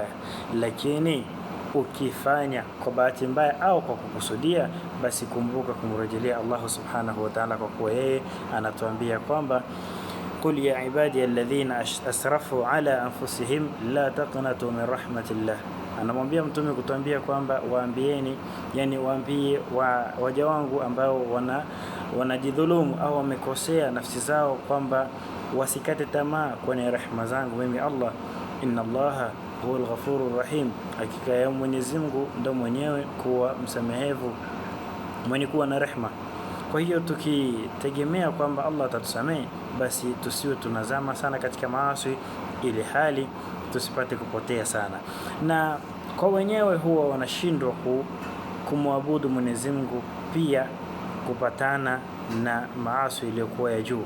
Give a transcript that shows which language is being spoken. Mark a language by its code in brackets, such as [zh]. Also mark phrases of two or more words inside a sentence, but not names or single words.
[sw] Lakini ukifanya kwa bahati mbaya au kwa kukusudia, basi kumbuka kumrejelea Allah [ar] سبحانه وتعالى, [sw] kwa kuwa yeye anatuambia kwamba [ar] قل يا عبادي الذين أسرفوا على أنفسهم لا تقنطوا من رحمة الله. [sw] Anamwambia mtume kutuambia kwamba waambieni, yani waambie waja wangu ambao wanajidhulumu au wamekosea nafsi zao kwamba wasikate tamaa kwenye rehema zangu mimi Allah. [ar] إن الله هو الغفور الرحيم, [sw] hakika ya Mwenyezi Mungu ndo mwenyewe kuwa msamehevu, mwenye kuwa na rehema. Kwa hiyo tukitegemea kwamba Allah atatusamehe, basi tusiwe tunazama sana katika maasi, ili hali tusipate kupotea sana. Na kwa wenyewe huwa wanashindwa kumwabudu Mwenyezi Mungu, pia kupatana na maasi iliyokuwa ya juu.